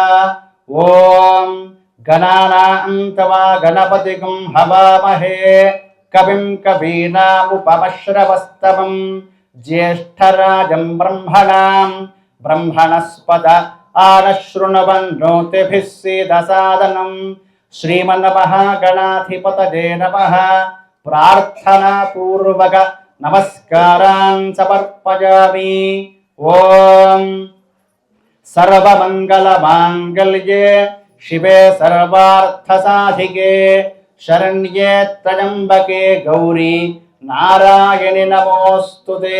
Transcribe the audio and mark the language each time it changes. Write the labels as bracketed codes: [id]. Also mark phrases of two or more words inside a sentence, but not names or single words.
[sa] ఓం గణానాం తవా గణపతిగం హవామహే కవిం కవీనాముపమశ్రవస్తమం జ్యేష్ఠరాజం బ్రహ్మణాం బ్రహ్మణస్పద ఆనశృణవన్నోతిభిः सीदसादनं श्रीमन्महागणाधिपतये नमः. प्रार्थनापूर्वक नमस्कारान् समर्पयामि. ओम सर्वमंगलमांगल्ये शिवे सर्वार्थसाधिके शरण्ये त्र्यंबके गौरी नारायणि नमोस्तुते.